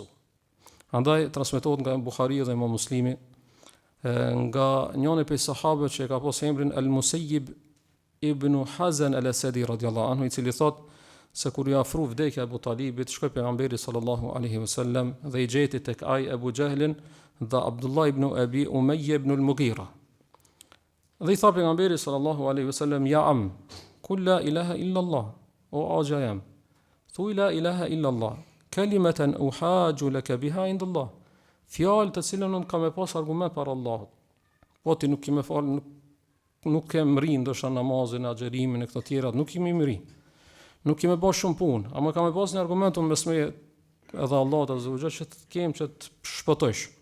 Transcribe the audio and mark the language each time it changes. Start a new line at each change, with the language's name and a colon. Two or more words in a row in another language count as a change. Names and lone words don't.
Albanian: Andaj transmetohet nga Buhariu dhe Imam Muslimi nga njëri prej sahabëve që ka pas emrin Al-Musayyib ibn Hazan al-Asadi
Arabic: رضي الله عنه,
Albanian: i cili thot se kur i afru vdekja Abu Talibit, shkoi pejgamberi
Arabic: صلى الله عليه وسلم
Albanian: dhe i gjeti tek ai Abu Jahlin dhe Abdullah ibn Abi Umayya ibn al-Mughira. Dhe i tha pejgamberi
Arabic: صلى الله عليه وسلم: "يا عم قل لا إله إلا الله."
Albanian: O axha jam, thuaj
Arabic: لا إله إلا الله كلمة أحاج لك بها عند الله.
Albanian: Fjalë të cilën unë kam e pas argument para Allahut. Po ti nuk kemë fal, nuk kemë ri ndoshta namazin, agjerimin e këto tjerat, nuk kemi mri. Nuk kemë bërë shumë punë, ama kam e pas një argument unë mes meje edhe Allahut
Arabic: عز وجل
Albanian: që të kem që të shpëtojsh.